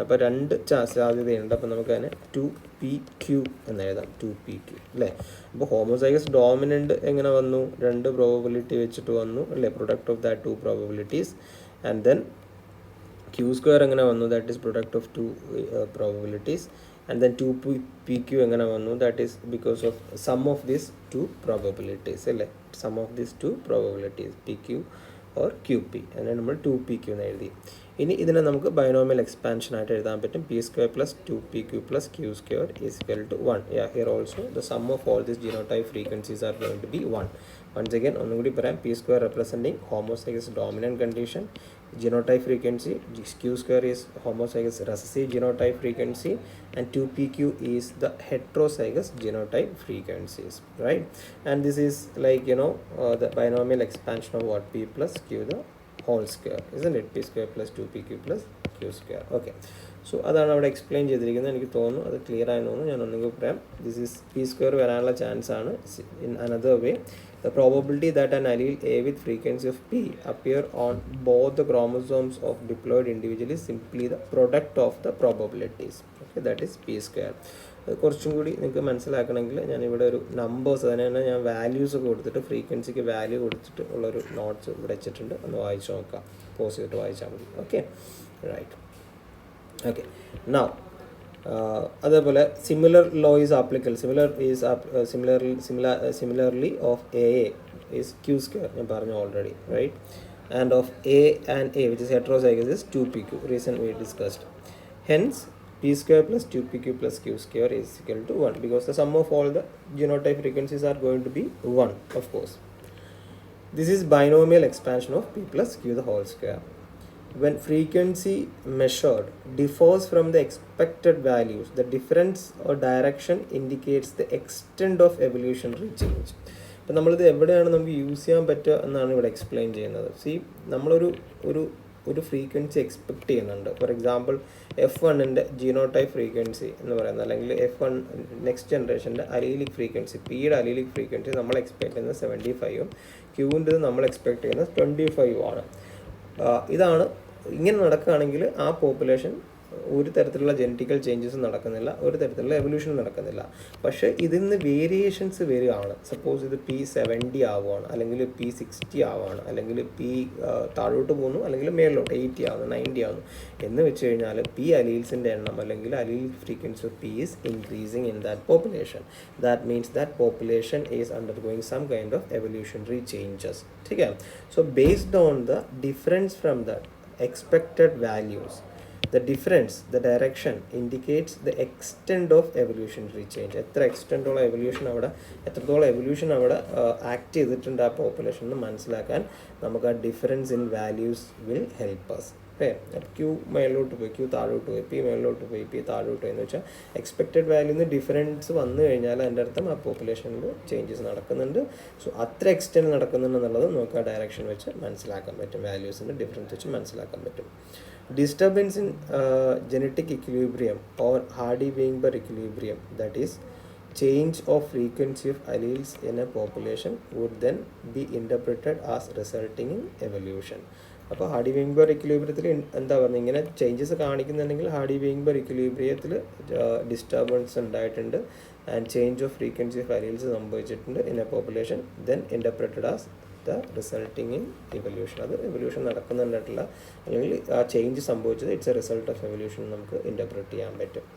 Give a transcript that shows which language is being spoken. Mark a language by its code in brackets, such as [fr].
[ml] അപ്പോൾ 2 സാധ്യതയുണ്ട്. അപ്പോൾ നമുക്ക് അതിനെ 2PQ എന്ന് എഴുതാം, 2PQ അല്ലേ. അപ്പോൾ ഹോമോസൈഗസ് ഡോമിനൻ്റ് എങ്ങനെ വന്നു, 2 പ്രോബബിലിറ്റി വെച്ചിട്ട് വന്നു അല്ലേ, [en] Product of that 2 probabilities. And then Q square [ml] എങ്ങനെ വന്നു, [en] That is product of 2 probabilities. And then 2PQ [ml] എങ്ങനെ വന്നു, [en] that is because of sum of these 2 probabilities അല്ലേ, sum of these 2 probabilities, PQ or QP. [ml] അങ്ങനെ നമ്മൾ 2PQ എന്ന് എഴുതി. ഇനി ഇതിനെ നമുക്ക് ബൈനോമിയൽ എക്സ്പാൻഷൻ ആയിട്ട് എഴുതാൻ പറ്റും. [en] P square plus 2PQ plus Q square is equal to 1. Yeah, here also the sum of all these genotype frequencies are going to be 1. Once again [ml] ഒന്നും കൂടി പറയാം, [en] P square representing homozygous dominant condition, genotype frequency, q square is homozygous recessive genotype frequency, and 2pq is the heterozygous genotype frequencies, right? And this is like, the binomial expansion of what, p plus q the whole square, isn't it? P square plus 2pq plus q square. Okay, so [ml] അതാണ് അവിടെ explain ചെയ്തിരിക്കുന്നത്. എനിക്ക് തോന്നുന്നു അത് clear ആയെന്ന് തോന്നുന്നു. ഞാൻ ഒന്നുകൂടി പറയാം. ദിസ് ഈസ് പി സ്ക്വയർ വരാനുള്ള ചാൻസ് ആണ്. [en] In another way, the probability that an allele A with frequency of P appear on both the chromosomes of diploid individual is simply the product of the probabilities. Okay, that is P square. [ml] കുറച്ചും കൂടി നിങ്ങൾക്ക് മനസ്സിലാക്കണമെങ്കിൽ ഞാനിവിടെ ഒരു numbers, അതിനെ ഞാൻ values ഒക്കെ കൊടുത്തിട്ട് ഫ്രീക്വൻസിക്ക് വാല്യൂ കൊടുത്തിട്ട് ഉള്ളൊരു നോട്ട്സ് ഇവിടെ വെച്ചിട്ടുണ്ട്. ഒന്ന് വായിച്ച് നോക്കാം, പോസ് ചെയ്തിട്ട് വായിച്ചാൽ മതി. Okay, right. [en] okay, now [ml] അതേപോലെ [en] Similar law is applicable. Similarly of A is Q square, [ml] ഞാൻ പറഞ്ഞു [en] Already, right? And of A and A which is heterozygous is 2pq, reason we discussed. Hence p square plus 2pq plus q square is equal to 1, because the sum of all the genotype frequencies are going to be 1, of course. This is binomial expansion of p plus q the whole square. When frequency measured differs from the expected values, the difference or direction indicates the extent of evolutionary change. [ml] അപ്പോൾ നമ്മളിത് എവിടെയാണ് നമുക്ക് use ചെയ്യാൻ പറ്റുക എന്നാണ് ഇവിടെ explain ചെയ്യുന്നത്. നമ്മളൊരു ഒരു ഫ്രീക്വൻസി എക്സ്പെക്റ്റ് ചെയ്യുന്നുണ്ട്. ഫോർ എക്സാമ്പിൾ F1-ൻ്റെ ജീനോടൈപ്പ് ഫ്രീക്വൻസി എന്ന് പറയുന്നത്, അല്ലെങ്കിൽ F1 നെക്സ്റ്റ് ജനറേഷൻ്റെ അലീലിക് ഫ്രീക്വൻസി, പിയുടെ അലീലിക് ഫ്രീക്വൻസി നമ്മൾ എക്സ്പെക്ട് ചെയ്യുന്നത് 75-ഉം ക്യൂവിൻ്റെ നമ്മൾ എക്സ്പെക്ട് ചെയ്യുന്നത് 25 ആണ്. ഇതാണ് ഇങ്ങനെ നടക്കുകയാണെങ്കിൽ ആ പോപ്പുലേഷൻ ഒരു തരത്തിലുള്ള ജെനറ്റിക്കൽ ചേഞ്ചസ് നടക്കുന്നില്ല, ഒരു തരത്തിലുള്ള എവല്യൂഷൻ നടക്കുന്നില്ല. പക്ഷേ ഇതിൽ നിന്ന് വേരിയേഷൻസ് വരികയാണ്. സപ്പോസ് ഇത് P70 ആവുകയാണ്, അല്ലെങ്കിൽ P60 ആവുകയാണ്, അല്ലെങ്കിൽ P താഴോട്ട് പോകുന്നു, അല്ലെങ്കിൽ മേളിലോട്ട് 80 ആവുന്നു, 90 ആവുന്നു എന്ന് വെച്ച് കഴിഞ്ഞാൽ P അലീൽസിൻ്റെ എണ്ണം അല്ലെങ്കിൽ [en] Allele frequency of P is increasing in that population. That means that population is undergoing some kind of evolutionary changes. [hi] ठीक है. [en] So based on the difference from the expected values, the difference, the direction indicates the extent of evolutionary change. [ml] എത്ര extend ഉള്ള evolution അവിടെ, എത്രത്തോളം evolution അവിടെ act ചെയ്തിട്ടുണ്ട് ആ population എന്ന് മനസ്സിലാക്കാൻ നമുക്ക് ആ [en] Difference in values will help us. [ml] Q മേളിലോട്ട് പോയി, ക്യൂ താഴോട്ട് പോയി, പി മേളിലോട്ട് പോയി, പി താഴോട്ട് പോയി എന്ന് വെച്ചാൽ എക്സ്പെക്റ്റഡ് വാല്യൂന്ന് ഡിഫറൻസ് വന്നു കഴിഞ്ഞാൽ അതിൻ്റെ അർത്ഥം ആ പോപ്പുലേഷനിൽ ചേഞ്ചസ് നടക്കുന്നുണ്ട്. സോ അത്ര എക്സ്റ്റെൻഡ് നടക്കുന്നുണ്ടെന്നുള്ളത് നമുക്ക് ആ ഡയറക്ഷൻ വെച്ച് മനസ്സിലാക്കാൻ പറ്റും, വാല്യൂസിൻ്റെ ഡിഫറൻസ് വെച്ച് മനസ്സിലാക്കാൻ പറ്റും. [en] Disturbance in genetic equilibrium or Hardy Weinberg equilibrium, that is change of frequency of alleles in a population, would then be interpreted as resulting in evolution. [ml] അപ്പോൾ ഹാർഡി വെയിൻബെർഗ് ഇക്വിലിബ്രിയത്തിൽ എന്താ പറയുക, ഇങ്ങനെ ചേഞ്ചസ് കാണിക്കുന്നുണ്ടെങ്കിൽ ഹാർഡി വെയിൻബെർഗ് ഇക്വിലിബ്രിയത്തിൽ ഡിസ്റ്റർബൻസ് ഉണ്ടായിട്ടുണ്ട് [en] And change of frequency of alleles സംഭവിച്ചിട്ടുണ്ട് in a population, then interpreted as the resulting in evolution. [ml] അത് evolution നടക്കുന്നുണ്ടായിട്ടില്ല, അല്ലെങ്കിൽ ആ change സംഭവിച്ചത് [en] it's a result of evolution [ml] നമുക്ക് ഇൻ്റർപ്രറ്റ് ചെയ്യാൻ പറ്റും.